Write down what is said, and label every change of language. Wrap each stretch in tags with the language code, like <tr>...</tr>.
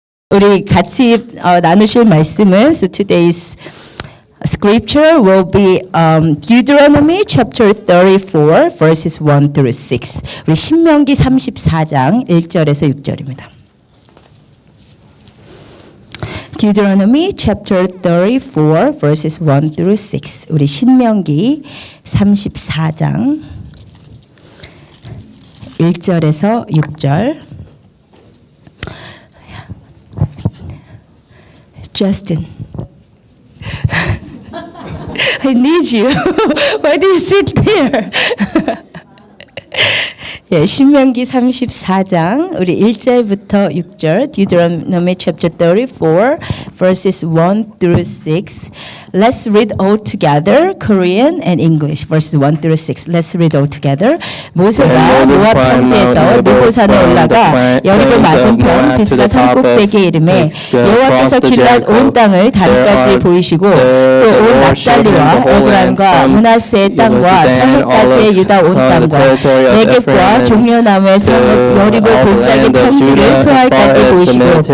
<ko>우리 같이 나누실 말씀은</ko> <en>so today's scripture will be Deuteronomy chapter 34 verses 1 through 6.</en> <ko>우리 신명기 34장 1절에서 6절입니다.</ko> <en>Deuteronomy chapter 34 verses 1 through 6.</en> <ko>우리 신명기 34장 1절에서 6절.</ko> <en>Justin. I need you. Why do you sit there?</en> <ko>예, 신명기 34장 우리 1절부터 6절</ko> <en>Deuteronomy chapter 34 verses 1 through 6. Let's read all together Korean and English verses 1 through 6. Let's read all together.</en> <ko>모세가 모압 평지에서 느보산에 올라가 여리고 맞은편 비스가 산 꼭대기에 이르매 여호와께서 길앗 온 땅을 다리까지 보이시고 또 온 납달리와 에브라임과 므낫세의 땅과 사해까지의 유다 온 땅과 네겝과 종려나무의 성읍 여리고 골짜기 평지를 소알까지 보이시고</ko>